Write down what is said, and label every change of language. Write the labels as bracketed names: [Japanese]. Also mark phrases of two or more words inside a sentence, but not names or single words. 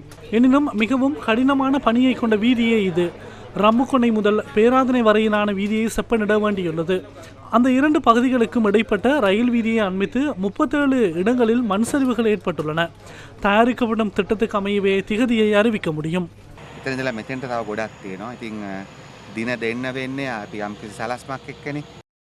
[Tamil] எனினும் மிகவும் கடினமான பணியை கொண்ட வீதியே இது. ரம்புக்கொன்னை முதல் பேராதனை வரையிலான வீதியை செப்பனிட வேண்டியுள்ளது. அந்த 2 பகுதிகளுக்கும் இடைப்பட்ட ரயில் வீதியை அண்மித்து 37 இடங்களில் மண்சரிவுகள் ஏற்பட்டுள்ளன. தயாரிக்கப்படும் திட்டத்துக்கு அமையவே திகதியை அறிவிக்க முடியும். [Sinhala] එතන ඉඳලා මෙතෙන්ට තව ගොඩක් තියෙනවා. ඉතින් දින දෙන්න වෙන්නේ අපි යම්කිසි සලස්මක් එක්කනේ.